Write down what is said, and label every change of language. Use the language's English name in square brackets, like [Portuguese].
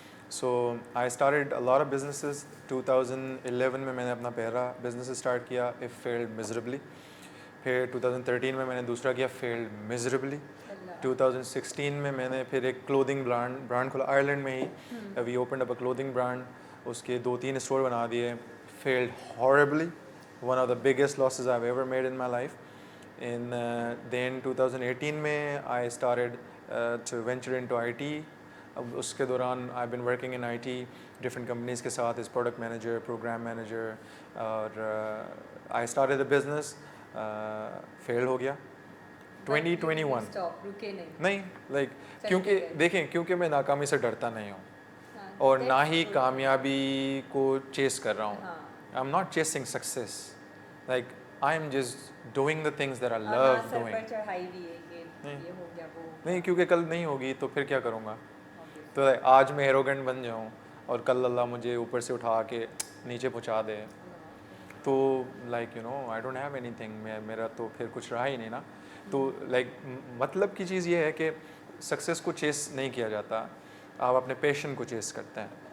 [English] So I started a lot of businesses. [Urdu] 2011 میں نے اپنا پہلا بزنس اسٹارٹ کیا, [English] It failed miserably. [Urdu] پھر 2013 میں نے دوسرا کیا, [English] Failed miserably. [Urdu] 2016 میں نے پھر ایک کلودنگ برانڈ کھولا آئرلینڈ میں ہی, [English] We opened up a clothing brand. [Urdu] اس کے 2-3 اسٹور بنا دیے, [English] Failed horribly, one of the biggest losses I've ever made in my life. And then 2018 میں I started to venture into IT. [Urdu] اب اس کے دوران [English] I've been working in IT different companies [Urdu] کے ساتھ [English] as product manager, program manager, اور I started a business, fail [Urdu] ہو گیا 2021. نہیں like کیونکہ دیکھیں, کیونکہ میں ناکامی سے ڈرتا نہیں ہوں اور نہ ہی کامیابی کو چیس کر رہا ہوں. [English] I'm not chasing success. Like I'm just doing the things that I love doing. [Urdu] نہیں کیونکہ کل نہیں ہوگی تو پھر کیا کروں گا. تو آج میں ایروگنٹ بن جاؤں اور کل اللہ مجھے اوپر سے اٹھا کے نیچے پہنچا دے تو [English] like you know I don't have anything, [Urdu] میرا تو پھر کچھ رہا ہی نہیں نا. تو لائک مطلب کی چیز یہ ہے کہ سکسیس کو چیس نہیں کیا جاتا, آپ اپنے پیشن کو چیس کرتے ہیں.